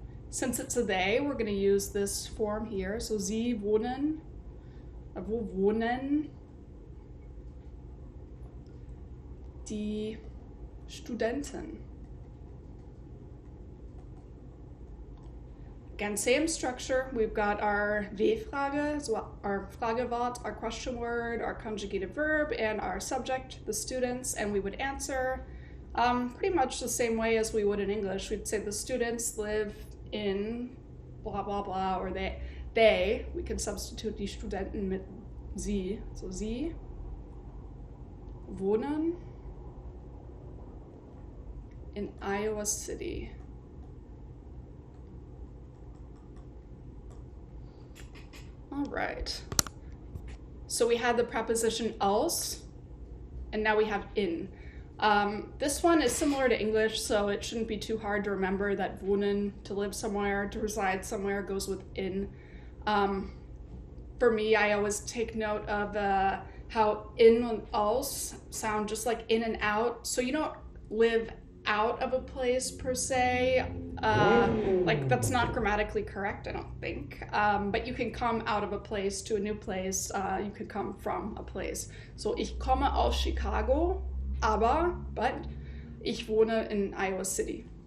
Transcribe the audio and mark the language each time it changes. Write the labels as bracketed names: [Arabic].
[English] Since it's a they, we're going to use this form here. [German] So sie wohnen, wo wohnen die Studenten? [English] Again, same structure. We've got our W-Frage, so our Fragewort, our question word, our conjugated verb, and our subject, the students, and we would answer pretty much the same way as we would in English. We'd say the students live in blah, blah, blah, or they. We can substitute [German] die Studenten mit sie. So sie wohnen in Iowa City. [English] All right. So we had the preposition aus, and now we have in. This one is similar to English, so it shouldn't be too hard to remember that wohnen, to live somewhere, to reside somewhere, goes with in. For me, I always take note of how in and aus sound just like in and out. So you don't live out of a place per se. Like that's not grammatically correct, I don't think. But you can come out of a place to a new place. You could come from a place. [German] So ich komme aus Chicago. But ich wohne in Iowa City.